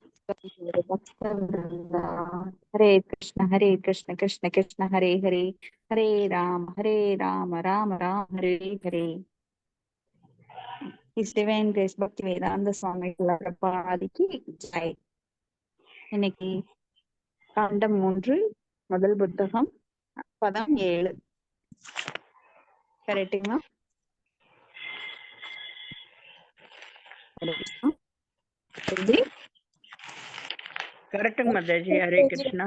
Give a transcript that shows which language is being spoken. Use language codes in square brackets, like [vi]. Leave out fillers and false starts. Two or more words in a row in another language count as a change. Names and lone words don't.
[sa] हरे कृष्ण कृष्ण कृष्ण हरे हरे, हरे राम राम राम हरे हरे. [en] His Divine Grace [ta] Bhakti Vedanta Swami பாதிக்கு ஜெய். இன்னைக்கு காண்டம் 3 முதல் புத்தகம் பதம் 7 கரெக்டுங்களா? கரெக்டுங்க மாதாஜி. ஹரே கிருஷ்ணா.